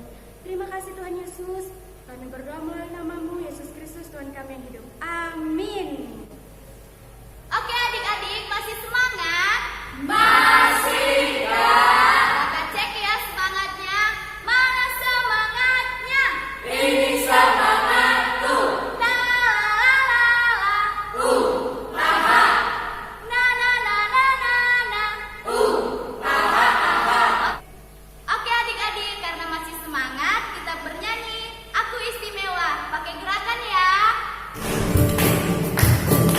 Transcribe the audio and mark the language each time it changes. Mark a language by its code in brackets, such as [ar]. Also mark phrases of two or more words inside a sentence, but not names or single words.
[id] Terima kasih Tuhan Yesus. Kami berdoa melalui nama-Mu, Yesus Kristus, Tuhan kami yang hidup. Amin. Oke adik-adik, masih semangat? Masih Kak. Kakak cek ya semangatnya. Mana semangatnya? Ini semangat tuh. La la la la. Ha ha. Na na na na na na. Ha ha ha. Oke adik-adik, karena masih semangat, kita bernyanyi Aku Istimewa. Pakai gerakan ya.